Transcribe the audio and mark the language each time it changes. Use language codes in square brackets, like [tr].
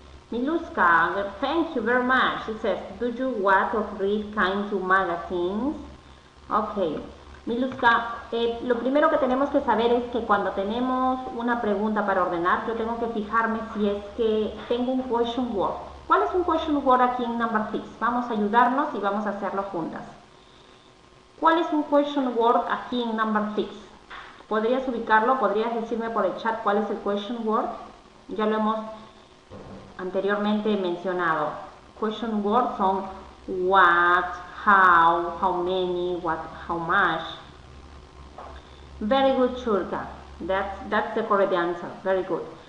[en] Miluska, thank you very much. It says, do you want to read kind to magazines? Ok. [es] Miluska, lo primero que tenemos que saber es que cuando tenemos una pregunta para ordenar, yo tengo que fijarme si es que tengo un question word. ¿Cuál es un question word aquí en [en] number 6? [es] Vamos a ayudarnos y vamos a hacerlo juntas. ¿Cuál es un question word aquí en [en] number 6? [es] ¿Podrías ubicarlo? ¿Podrías decirme por el chat cuál es el question word? Ya lo hemos anteriormente mencionado. [en] Question words son what, how many, what, how much. Very good, Shurka. That's the correct answer. Very good.